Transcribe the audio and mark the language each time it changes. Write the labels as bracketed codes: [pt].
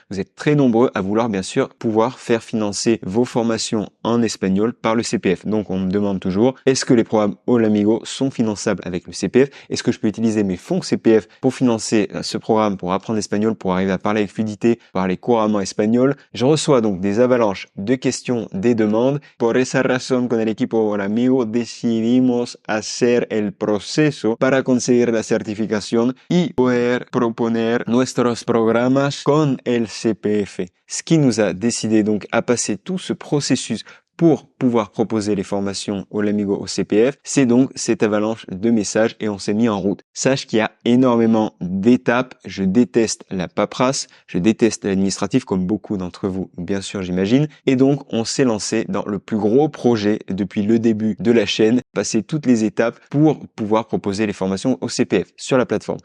[fr] Vous êtes très nombreux à vouloir bien sûr pouvoir faire financer vos formations en espagnol par le CPF. Donc on me demande toujours, est-ce que les programmes Hola Amigo sont finançables avec le CPF? Est-ce que je peux utiliser mes fonds CPF pour financer ce programme, pour apprendre l'espagnol, pour arriver à parler avec fluidité, parler couramment espagnol? Je reçois donc des avalanches de questions, des demandes. [es] Por esa razón, con el equipo Hola Amigo decidimos hacer el proceso para conseguir la certificación y poder proponer nuestros programas con el CPF. [fr] Ce qui nous a décidé donc à passer tout ce processus pour pouvoir proposer les formations Hola Amigo au CPF, c'est donc cette avalanche de messages et on s'est mis en route. Sache qu'il y a énormément d'étapes, je déteste la paperasse, je déteste l'administratif comme beaucoup d'entre vous, bien sûr j'imagine, et donc on s'est lancé dans le plus gros projet depuis le début de la chaîne, passer toutes les étapes pour pouvoir proposer les formations au CPF sur la plateforme.